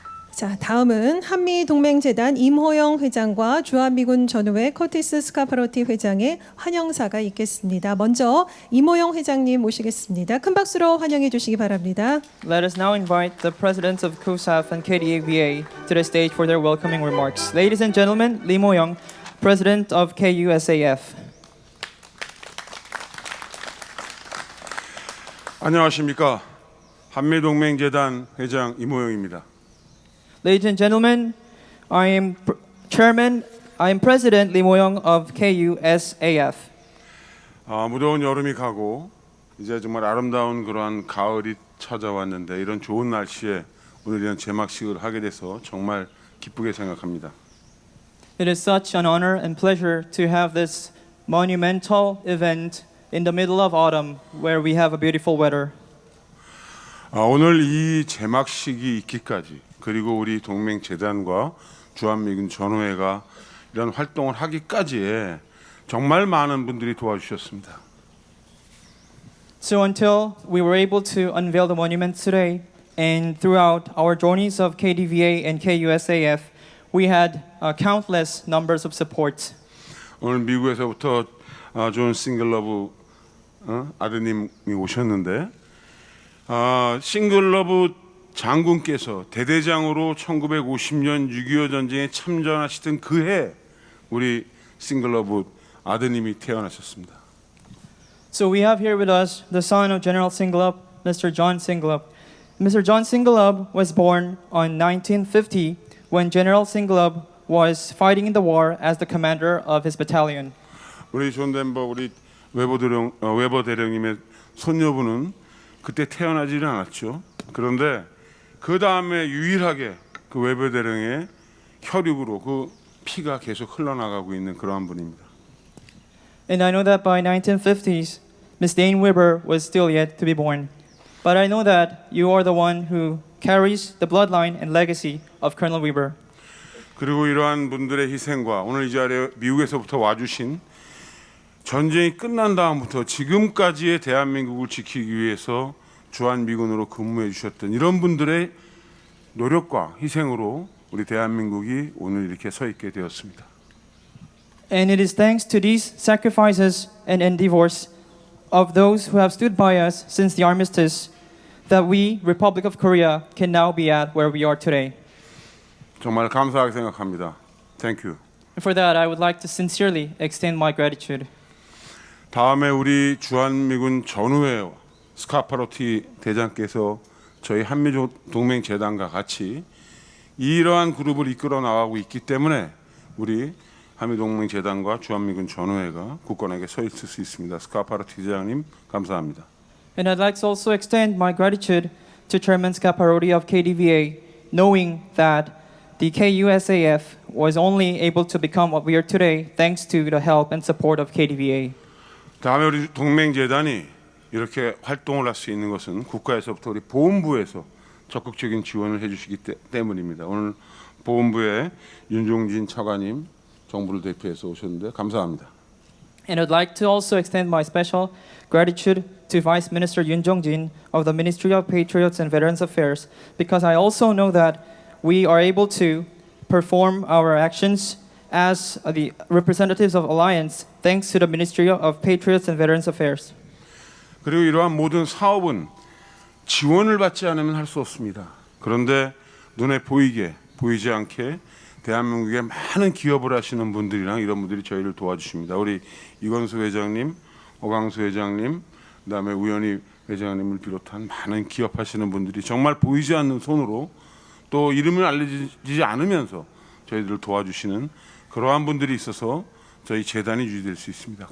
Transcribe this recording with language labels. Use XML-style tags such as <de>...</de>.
<ko>자, 다음은 한미동맹재단 임호영 회장과 주한미군 전후회 커티스 스카파로티 회장의 환영사가 있겠습니다. 먼저 임호영 회장님 모시겠습니다. 큰 박수로 환영해 주시기 바랍니다.</ko> <en>Let us now invite the presidents of CUSAF and KDAVA to the stage for their welcoming remarks. Ladies and gentlemen, Lee Mo-young, President of KUSAF.</en> <ko>안녕하십니까. 한미동맹재단 회장 임호영입니다.</ko> <en>Ladies and gentlemen, I am President Lee Mo-young of KUSAF.</en> <ko>무더운 여름이 가고 이제 정말 아름다운 그러한 가을이 찾아왔는데 이런 좋은 날씨에 오늘 이런 제막식을 하게 돼서 정말 기쁘게 생각합니다.</ko> <en>It is such an honor and pleasure to have this monumental event in the middle of autumn where we have a beautiful weather.</en> <ko>오늘 이 제막식이 있기까지 그리고 우리 동맹재단과 주한미군 전후회가 이런 활동을 하기까지에 정말 많은 분들이 도와주셨습니다.</ko> <en>So until we were able to unveil the monument today and throughout our journeys of KDVA and KUSAF, we had countless numbers of support.</en> <ko>오늘 미국에서부터 존 싱글러브 아드님이 오셨는데 싱글러브 장군께서 대대장으로 1950년 6.25 전쟁에 참전하시던 그해 우리 싱글러브 아드님이 태어나셨습니다.</ko> <en>So we have here with us the son of General 싱글러브, Mr. John 싱글러브. Mr. John 싱글러브 was born on 1950 when General 싱글러브 was fighting in the war as the commander of his battalion.</en> <ko>우리 존 덴버 우리 웨버대령님의 손녀분은 그때 태어나지는 않았죠. 그런데 그 다음에 유일하게 그 웨버대령의 혈육으로 그 피가 계속 흘러나가고 있는 그러한 분입니다.</ko> <en>And I know that by 1950s, Miss Dane Weber was still yet to be born. But I know that you are the one who carries the bloodline and legacy of Colonel Weber.</en> <ko>그리고 이러한 분들의 희생과 오늘 이 자리에 미국에서부터 와주신 전쟁이 끝난 다음부터 지금까지의 대한민국을 지키기 위해서 주한미군으로 근무해 주셨던 이런 분들의 노력과 희생으로 우리 대한민국이 오늘 이렇게 서 있게 되었습니다.</ko> <en>And it is thanks to these sacrifices and endeavors of those who have stood by us since the armistice that we, Republic of Korea, can now be at where we are today.</en> <ko>정말 감사하게 생각합니다.</ko> <en>Thank you. And for that, I would like to sincerely extend my gratitude.</en> <ko>다음에 우리 주한미군 전후회 스카파로티 대장께서 저희 한미동맹재단과 같이 이러한 그룹을 이끌어 나가고 있기 때문에 우리 한미동맹재단과 주한미군 전후회가 굳건하게 서 있을 수 있습니다. 스카파로티 대장님 감사합니다.</ko> <en>And I'd like to also extend my gratitude to Chairman Scaparrotti of KDVA, knowing that the KUSAF was only able to become what we are today thanks to the help and support of KDVA.</en> <ko>다음에 우리 동맹재단이 이렇게 활동을 할 수 있는 것은 국가에서부터 우리 보훈부에서 적극적인 지원을 해주시기 때문입니다. 오늘 보훈부의 윤종진 차관님 정부를 대표해서 오셨는데 감사합니다.</ko> <en>And I'd like to also extend my special gratitude to Vice Minister Yoon Jong-jin of the Ministry of Patriots and Veterans Affairs, because I also know that we are able to perform our actions as the representatives of Alliance thanks to the Ministry of Patriots and Veterans Affairs.</en> <ko>그리고 이러한 모든 사업은 지원을 받지 않으면 할 수 없습니다. 그런데 눈에 보이지 않게 대한민국에 많은 기업을 하시는 분들이랑 이런 분들이 저희를 도와주십니다. 우리 이건수 회장님, 오강수 회장님, 그다음에 우연희 회장님을 비롯한 많은 기업하시는 분들이 정말 보이지 않는 손으로 또 이름을 알려지지 않으면서 저희들을 도와주시는 그러한 분들이 있어서 저희 재단이 유지될 수 있습니다.</ko>